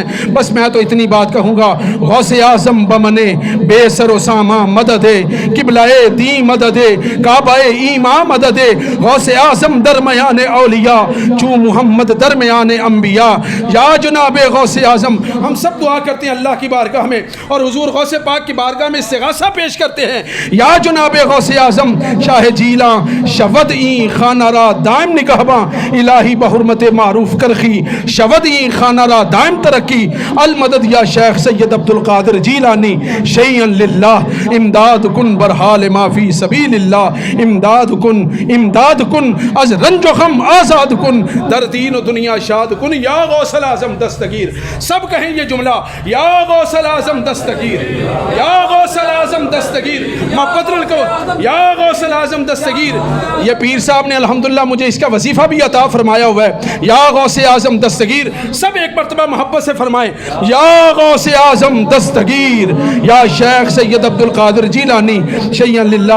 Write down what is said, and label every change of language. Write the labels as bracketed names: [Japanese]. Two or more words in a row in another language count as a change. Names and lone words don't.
[Urdu] بس میں تو اتنی بات کہوں گا, [Persian] غوث اعظم بمنے بے سر و ساما مدد, قبلہ دی مدد, کعبہ ایماں مدد, غوث اعظم درمیان اولیاء چون محمد درمیان انبیاء. [Urdu] یا جناب غوث اعظم, ہم سب دعا کرتے ہیں اللہ کی بارگاہ میں اور حضور غوث پاک کی بارگاہ میں استغاثہ پیش کرتے ہیں. [Persian] یا جناب غوث اعظم شاہ جیلاں شود این خانہ را دائم نگہباں, الہی بحرمت معروف کرخی شود این خانہ را دائم ترقی. [Arabic] المدد یا شیخ سید عبد القادر جیلانی شیئن للہ, [Persian] امداد کن برحال ما [Arabic] فی سبیل اللہ, [Persian] امداد کن از رنج و غم آزاد کن, در دین و دنیا شاد کن. [Urdu] یا غوث الاعظم دستگیر, سب کہیں یہ جملہ, یا غوث الاعظم دستگیر, یا غوث الاعظم دستگیر. محبت رکھو, یا غوث الاعظم دستگیر. یہ پیر صاحب نے الحمدللہ مجھے اس کا وظیفہ بھی عطا فرمایا ہوا ہے. یا غوث اعظم دستگیر, سب ایک مرتبہ محبت سے فرمائیں, یا غوث اعظم دستگیر, یا شیخ سید عبد القادر جیلانی [Arabic] شیئن للہ.